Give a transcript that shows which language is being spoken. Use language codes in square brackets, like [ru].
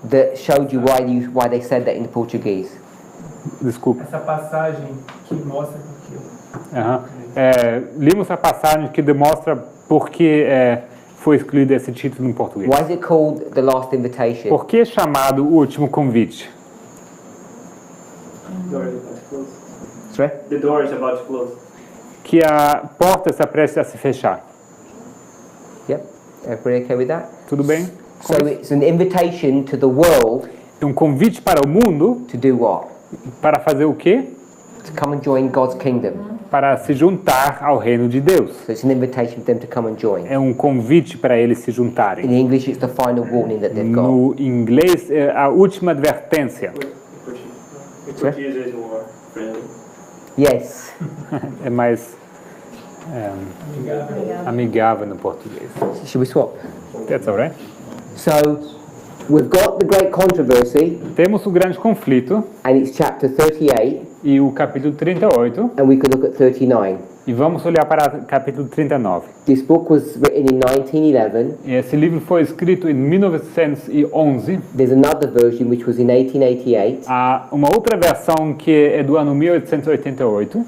[en] that showed you why they said that in Portuguese. [pt] Desculpa. Essa passagem que mostra que Aham. Limos a passagem que demonstra por que foi excluído esse título em português. [en] Why is it called the last invitation? [pt] Por que é chamado o último convite? [en] Door is about to close. Sorry? The door is about to close. [pt] Que a porta está prestes a se fechar. [en] Yep. Everybody okay with that? [pt] Tudo bem? [en] So it's an invitation to the world [pt] Um convite para o mundo [en] to do what? [pt] para fazer o quê? [en] To come and join God's kingdom. [pt] Para se juntar ao reino de Deus. [en] So it's an invitation for them to come and join. [pt] É um convite para eles se [en] In [pt] juntarem. [en] English, it's the final warning that they've got. [pt] No inglês, é a última advertência. [en] In Portuguese is more friendly. Yes. [pt] É mais amigável no português. [en] Should we swap? That's all right. So we've got the great controversy, [pt] Temos o grande conflito [en] and it's chapter 38, [pt] e o capítulo 38. [en] and we could look at 39. [pt] E vamos olhar para o capítulo 39. [en] This book was written in 1911. [pt] E esse livro foi escrito em 1911. [en] There's another version which was in 1888, [pt] Há uma outra versão que é do ano 1888.